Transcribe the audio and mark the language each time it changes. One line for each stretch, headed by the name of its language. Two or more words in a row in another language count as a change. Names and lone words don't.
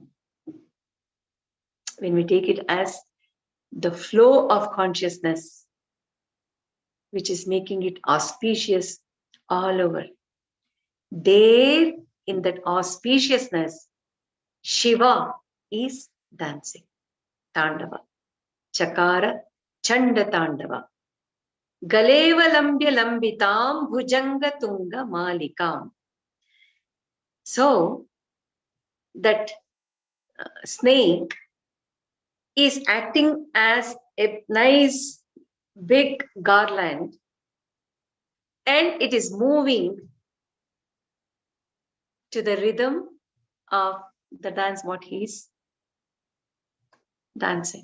English: When we take it as the flow of consciousness, which is making it auspicious all over. There, in that auspiciousness, Shiva is dancing. Tandava.
Sanskrit: चकार चण्ड ताण्डवं गलेऽवलम्ब्य लम्बितां भुजङ्ग तुङ्ग मालिकाम्.
English: So, that snake is acting as a nice big garland, and it is moving to the rhythm of the dance what he is dancing.